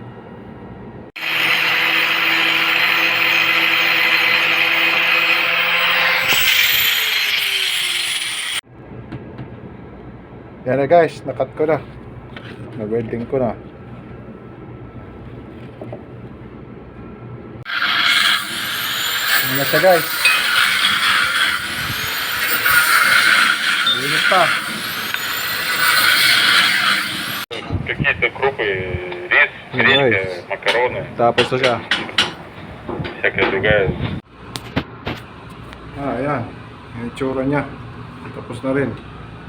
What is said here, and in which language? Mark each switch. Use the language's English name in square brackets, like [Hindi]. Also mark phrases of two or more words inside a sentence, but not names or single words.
[Filipino] Yan na guys, nakat ko na. Na-welding ko na. Yan na siya guys. Linis pa. [Russian] Какие-то крупы, рис, гречка, макароны, [Filipino] Tapos na siya. [Russian] всякая другая. [Filipino] Ayan. Yung itsura niya. Tapos na rin.